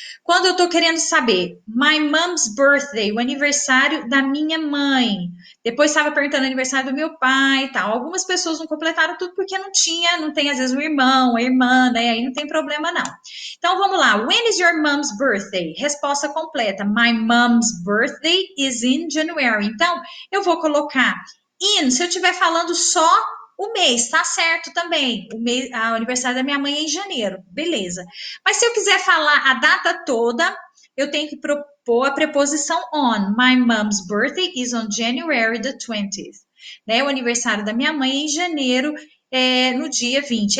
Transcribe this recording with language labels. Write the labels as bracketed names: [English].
[Portuguese] Quando eu estou querendo saber, [English] my mom's birthday, [Portuguese] o aniversário da minha mãe. Depois estava perguntando o aniversário do meu pai e tal. Algumas pessoas não completaram tudo porque não tem às vezes o irmão, a irmã, né? Aí não tem problema não. Então vamos lá. [English] When is your mom's birthday? [Portuguese] Resposta completa. [English] My mom's birthday is in January. [Portuguese] Então eu vou colocar in, se eu estiver falando só o mês, tá certo também. O aniversário da minha mãe é em janeiro, beleza. Mas se eu quiser falar a data toda, eu tenho que propor a preposição on. [English] My mom's birthday is on January the 20th. [Portuguese] Né? O aniversário da minha mãe é em janeiro, no dia 20.